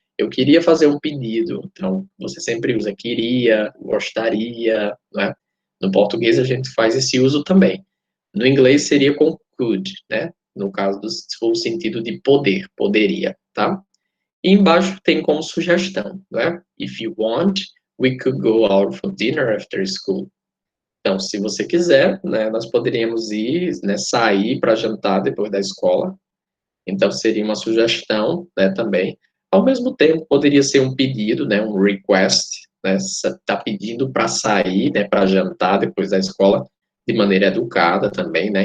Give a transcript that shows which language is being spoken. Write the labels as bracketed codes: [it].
[pt] Eu queria fazer um pedido. Então, você sempre usa queria, gostaria, né? No português a gente faz esse uso também. No inglês seria com could, né? No caso se for o sentido de poder, poderia, tá? E embaixo tem como sugestão, né? If you want, [en] we could go out for dinner after school. [pt] Então, se você quiser, né, nós poderíamos ir, né, sair para jantar depois da escola. Então, seria uma sugestão, né, também. Ao mesmo tempo, poderia ser um pedido, né, um request, né, tá pedindo para sair, né, para jantar depois da escola, de maneira educada também, né.